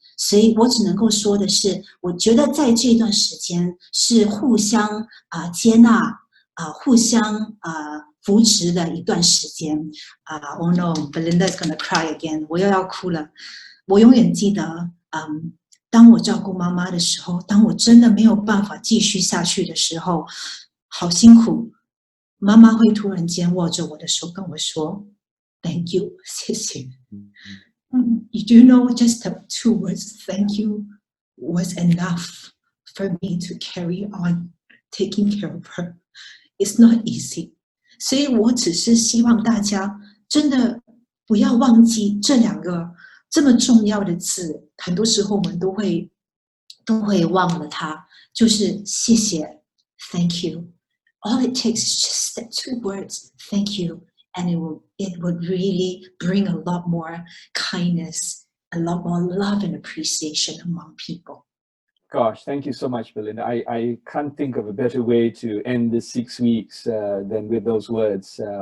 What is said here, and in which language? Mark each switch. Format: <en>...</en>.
<zh>所以我只能够说的是，我觉得在这段时间是互相接纳互相扶持的一段时间</zh> <en>Oh no, Belinda is gonna cry again.</en> <zh>我又要哭了。我永远记得当我照顾妈妈的时候，当我真的没有办法继续下去的时候，好辛苦。妈妈会突然间握着我的手跟我说</zh> <en>Thank you,</en> <zh>谢谢。</zh> <en>You do know just the 2 words, thank you, was enough for me to carry on taking care of her. It's not easy.</en> <zh>所以我只是希望大家真的不要忘记这2个这么重要的字，很多时候我们都会忘了它，就是谢谢</zh> <en>Thank you. All it takes is just that 2 words, thank you, and it would really bring a lot more kindness, a lot more love and appreciation among people. Gosh, thank you so much, Belinda. I can't think of a better way to end this 6 weeks than with those words.</en>